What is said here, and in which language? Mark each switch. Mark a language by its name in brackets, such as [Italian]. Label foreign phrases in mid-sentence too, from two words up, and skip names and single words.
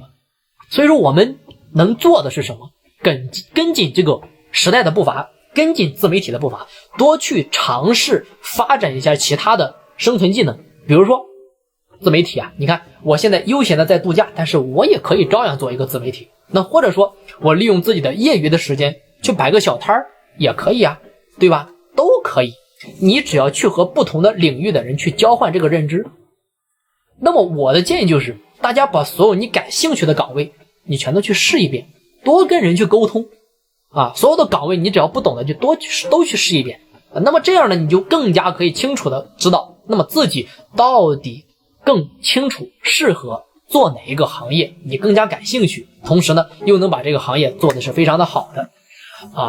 [Chinese] 所以說我們能做的是什麼？跟緊這個時代的步伐，跟緊自媒體的步伐，多去嘗試發展一下其他的生存技能。比如說自媒體啊，你看我現在悠閒的在度假，但是我也可以照樣做一個自媒體。那或者說我利用自己的業餘的時間去擺個小攤兒也可以啊，對吧？都可以。你只要去和不同的領域的人去交換這個認知， 那麼我的建議就是，大家把所有你感興趣的岗位，你全都去試一遍，多跟人去沟通啊。所有的岗位你只要不懂的就都去試一遍。那麼这樣呢，你就更加可以清楚的知道，那麼自己到底更清楚适合做哪一个行业，你更加感興趣，同時呢又能把这個行業做的是非常的好的啊。